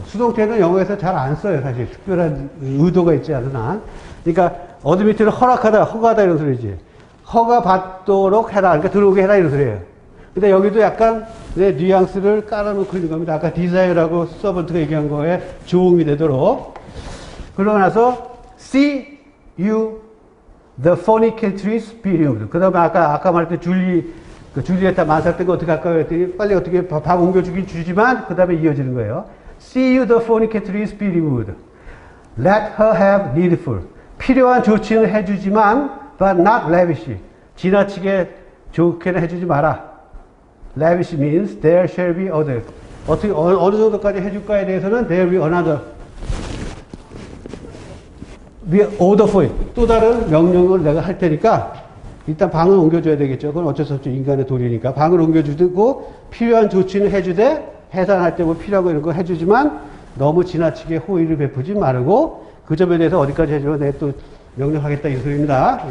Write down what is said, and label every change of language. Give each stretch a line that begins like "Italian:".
Korean: 수동태는 영어에서 잘 안 써요, 사실. 특별한 의도가 있지 않은 한. 그러니까 admit는 허락하다, 허가하다 이런 소리지. 허가 받도록 해라. 그러니까 들어오게 해라 이런 소리예요. 근데 여기도 약간 뉘앙스를 깔아놓고 있는 겁니다. 아까 desire라고 서번트가 얘기한 거에 조응이 되도록. 그러고 나서
English: see you the fornicatrix be removed.
Korean: 그 다음에 아까 말했던 줄리에타 만삭된 거 어떻게 할까 그랬더니 빨리 어떻게 밥 옮겨주긴 주지만 그 다음에 이어지는 거예요.
English: See you the fornicatrix be removed. Let her have needful.
Korean: 필요한 조치는 해주지만
English: but not lavish.
Korean: 지나치게 좋게는 해주지 마라.
English: Lavish means there shall be other.
Korean: 어떻게 어느 정도까지 해줄까에 대해서는
English: there will be another. order for it.
Korean: 또 다른 명령을 내가 할 테니까 일단 방을 옮겨줘야 되겠죠. 그건 어쩔 수 없죠. 인간의 도리니까. 방을 옮겨주고 필요한 조치는 해주되 해산할 때 뭐 필요한 거 이런 거 해주지만 너무 지나치게 호의를 베푸지 말고 그 점에 대해서 어디까지 해주면 내가 또 명령하겠다 이 소리입니다.